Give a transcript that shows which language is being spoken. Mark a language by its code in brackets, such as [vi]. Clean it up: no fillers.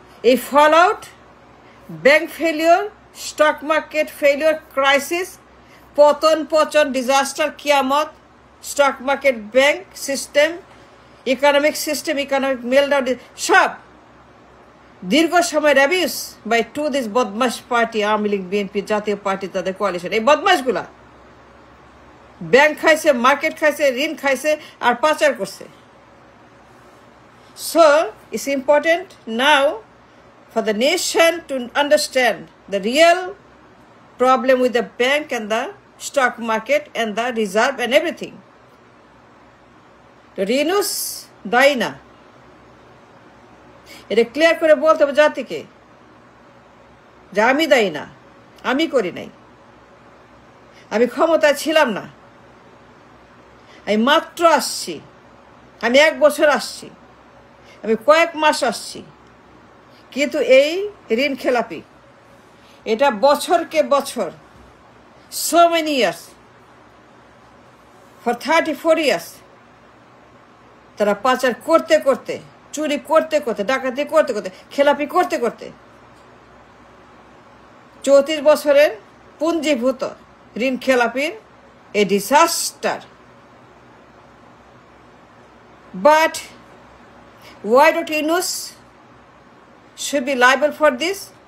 [bn] এই fall out, bank failure, stock market failure, crisis, পতন, disaster, কিয়ামত, stock market, bank system, economic system, economic মেলডাউন, সব দীর্ঘ সময়ের অ্যাবিউস বাই টু দিস বদমাস পার্টি, আওয়ামী লীগ, বিএনপি, জাতীয় পার্টি, তাদের কোয়ালিশন। এই বদমাসগুলা ব্যাংক খাইছে, মার্কেট খাইছে, ঋণ খাইছে, আর পাচার করছে। [en] So it's important now for the nation to understand the real problem with the bank and the stock market and the reserve and everything. [bn] তো ইউনূস দায়ী না, এটা ক্লিয়ার করে বলতে হবে জাতিকে যে আমি দায়ী না, আমি করি নাই, আমি ক্ষমতায় ছিলাম না, আমি মাত্র আসছি, আমি 1 বছর আসছি, আমি কয়েক মাস আসছি। কিন্তু এই ঋণ খেলাপি, এটা বছরকে বছর, [en] so many years, for 34 years [bn] তারা পাচার করতে করতে, চুরি করতে করতে, ডাকাতি করতে করতে, খেলাপি করতে করতে 34 বছরের পুঞ্জীভূত ঋণ খেলাপির [en] a disaster. But why don't Yunus should be liable for this?